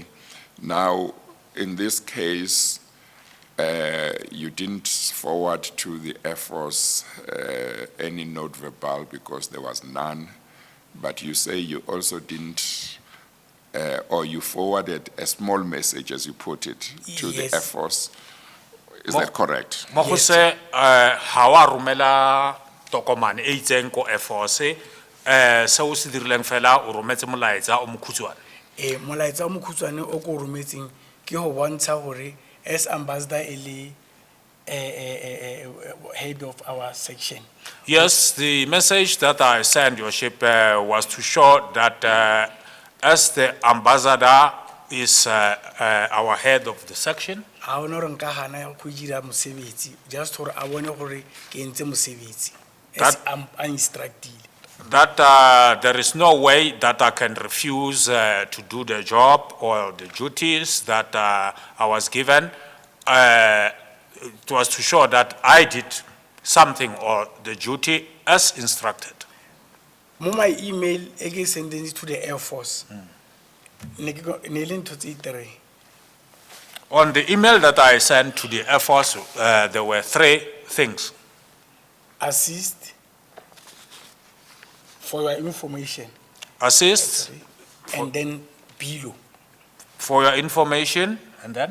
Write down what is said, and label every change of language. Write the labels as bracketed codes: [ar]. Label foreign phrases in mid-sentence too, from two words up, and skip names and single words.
[en] Now, in this case, you didn't forward to the Air Force any note verbal because there was none, but you say you also didn't, or you forwarded a small message, as you put it, to the Yes. Air Force. Is Mo- that correct? [tn] Mo go [en] Yes. [tn] se ha wa romela tokomane e itseng ko Air Force se o se dirileng fela o rometse molaetsa o mokhutswane. Molaetsa o mokhutswane o ko rometseng ke ho bontsha hore [en] as ambassador [tn] e le [en] head of our section. Yes, the message that I sent your ship was to show that as the ambassador is our head of the section, [st] Ha ona hore nka hana go dira mosebetsi, just hore a bone hore ke entse mosebetsi. [en] As I'm instructed. that there is no way that I can refuse to do the job or the duties that I was given. It was to show that I did something or the duty as instructed. Mo my email, I get sending it to the Air Force. [st] Ne le ntho tse 3. [en] On the email that I sent to the Air Force, there were 3 things. Assist for your information. Assist And then below. for your information, and then?